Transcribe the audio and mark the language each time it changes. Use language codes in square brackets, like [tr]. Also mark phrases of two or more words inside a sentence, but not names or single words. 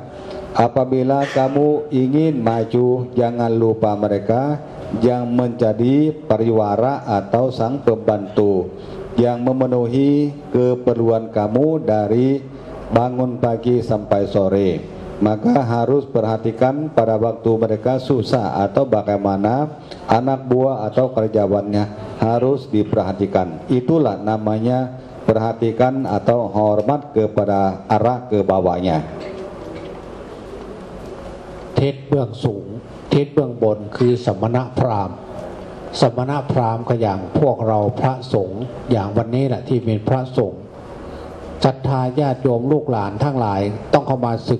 [id] Apabila kamu ingin maju, jangan lupa mereka yang menjadi pariwara atau sang pembantu yang memenuhi keperluan kamu dari bangun pagi sampai sore. Maka harus perhatikan pada waktu mereka susah atau bagaimana anak buah atau karyawannya harus diperhatikan. Itulah namanya perhatikan atau hormat kepada arah ke bawahnya. [th] ทิศเบื้องสูงทิศเบื้องบนคือสมณพราหมณ์สมณพราหมณ์ก็อย่างพวกเราพระสงฆ์อย่างวันนี้แหละที่เป็นพระสงฆ์ศรัทธาญาติโยมลูกหลานทั้งหลายต้องเข้ามาศึก